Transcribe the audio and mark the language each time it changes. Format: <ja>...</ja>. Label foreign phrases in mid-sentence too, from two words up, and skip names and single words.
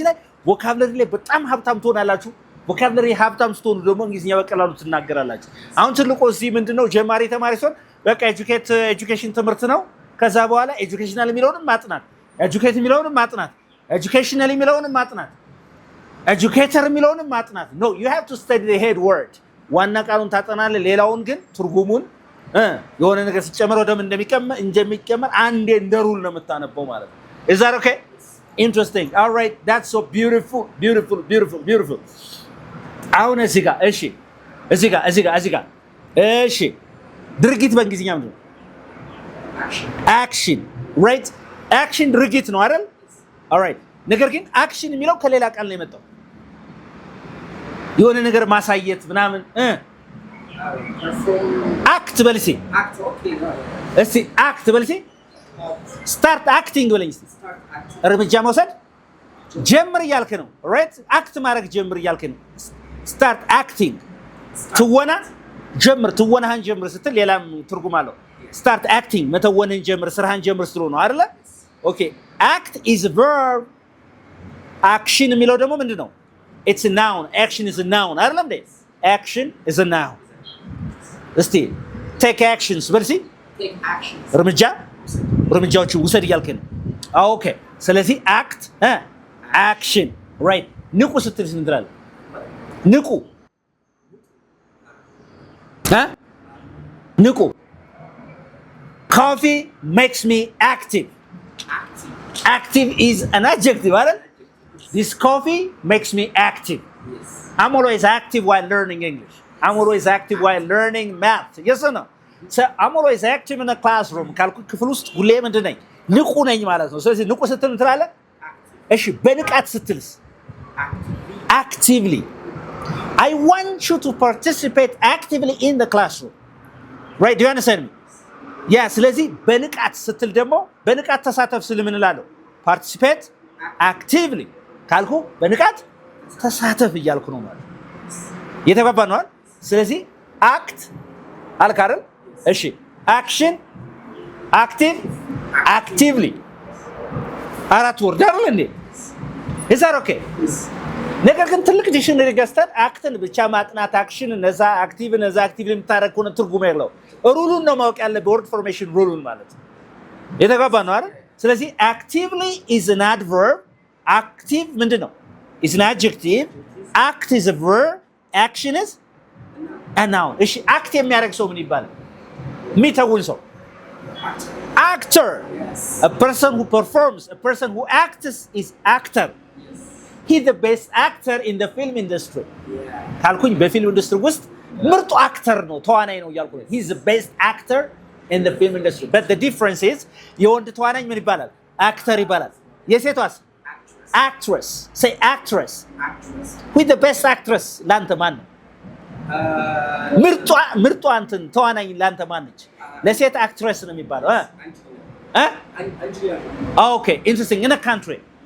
<am>ላይ vocabulary ላይ በጣም ሀብታም ትሆናላችሁ vocabulary ሀብታም ስትሆኑ ደግሞ እንግሊዝኛ በቀላሉ ትናገራላችሁ አሁን ትልቁ እዚህ ምንድነው ጀማሪ ተማሪ ሲሆን በቃ education ትምህርት ነው ከዛ በኋላ educational የሚለውንም ማጥናት educate የሚለውንም ማጥናት educational የሚለውንም ማጥናት educator የሚለውንም ማጥናት</am> <en>no you have to study the head word</en> <am>ዋና ቃሉን ታጠናለህ ሌላውን ግን ትርጉሙን የሆነ ነገር ሲጨመር ወደም እንደሚቀመር አንዴ እንደ ሩል ነው የምታነበው ማለት ነው</am> <en>is that okay interesting all right that's so beautiful</en> <am>አሁን እዚህ ጋር እሺ ድርጊት በእንግሊዝኛ ምንድነው</am> <en>action right action</en> <am>ድርጊት ነው አይደል</am> <en>all right</en> <am>ነገር ግን action የሚለው ከሌላ ቃል ነው የመጣው የሆነ ነገር ማሳየት ምናምን act በልሲ act በልሲ</am> <en>start acting</en> <am>በለኝ እርምጃ መውሰድ ጀምር እያልክ ነው right አክት ማድረግ ጀምር እያልክ ነው</am> <en>start acting</en> <am>ትወና ጀምር ትወናህን ጀምር ስትል ሌላም ትርጉም አለው</am> <en>start acting</en> <am>መተወንን ጀምር ስራህን ጀምር ስትሉ ነው አይደለ</am> <en>okay act is a verb</en> <am>action የሚለው ደግሞ ምንድነው</am> <en>it's a noun action is a noun</en> <am>አይደለም እንዴ</am> <en>action is a noun</en> <am>እስቲ</am> <en>take actions</en> <am>በልሲ</am> <en>take actions</en> <am>እርምጃዎችን ውሰድ እያልክ ነው</am> <en>okay ስለዚህ act action right</en> <am>ንቁ ስትል እንድራለን ንቁ ንቁ</am> <en>coffee makes me active active is an adjective right this coffee makes me active yes I'm always active while learning English I'm always active while learning math yes or no so I'm always active in the classroom</en> <am>ካልኩ ክፍል ውስጥ ሁሌ ምንድን ነኝ ንቁ ነኝ ማለት ነው ስለዚህ ንቁ ስትል እንድራለን እሺ በንቃት ስትልስ</am> <en>actively I want you to participate actively in the classroom right do you understand me yeah</en> <am>ስለዚህ በንቃት ስትል ደግሞ በንቃት ተሳተፍ ስል ምን እላለሁ</am> <en>participate actively</en> <am>ካልኩ በንቃት ተሳተፍ እያልኩ ነው ማለት የተባባ ነው ስለዚህ act አልክ አይደል እሺ</am> <en>action active actively</en> <am>አራት ወርድ አይደል እንዴ</am> <en>is that okay</en> <am>ነገር ግን ትልቅ ዲክሽነሪ ገዝተን አክትን ብቻ ማጥናት አክሽን ነዛ አክቲቭ ነዛ አክቲቭሊ የምታረግ ከሆነ ትርጉም የለው ሩሉን ነው ማወቅ ያለብህ</am> <en>word formation</en> <am>ሩሉን ማለት ነው የተጋባ ነው አይደል ስለዚህ</am> <en>actively is an adverb active</en> <am>ምንድነው</am> <en>is an adjective act is a verb action is a noun</en> <am>እሺ አክት የሚያደርግ ሰው ምን ይባላል የሚተውን ሰው actor</am> <en>yes a person who performs a person who acts is actor he's the best actor in the film industry yeah</en> <am>ካልኩኝ በፊልም ኢንዱስትሪ ውስጥ ምርጡ አክተር ነው ተዋናይ ነው ያልኩኝ</am> <en>he's the best actor in the film industry but the difference is</en> <am>የወንድ ተዋናይ ምን ይባላል አክተር ይባላል የሴቷስ actress</am> <en>say actress who is the best actress</en> <am>ላንተ ማን ነው ምርጡ አንተን ተዋናይ ላንተ ማን ነች ለሴት actress ነው የሚባለው</am> <en>okay interesting in a country</en>